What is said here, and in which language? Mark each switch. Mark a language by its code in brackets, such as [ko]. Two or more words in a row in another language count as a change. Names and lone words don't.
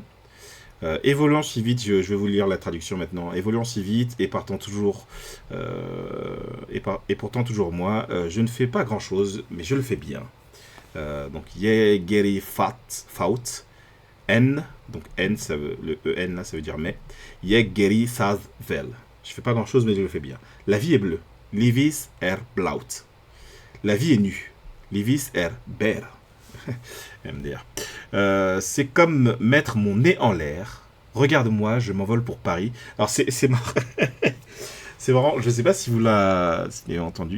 [fr] Évoluant si vite, je vais vous lire la traduction maintenant. Évoluant si vite et partant toujours, et pourtant toujours moi, je ne fais pas grand chose, mais je le fais bien. Donc, [is] Yegeri Faut, [fr] N, donc N, le EN là, ça veut dire mais. [is] Jeg geri það vel. [fr] Je fais pas grand chose, mais je le fais bien. La vie est bleue. [is] Livis blaut. [fr] La vie est nue. [is] Livis ber. MDR. [fr] C'est comme mettre mon nez en l'air. Regarde-moi, je m'envole pour Paris. Alors c'est marrant. C'est marrant, je sais pas si vous l'avez entendu.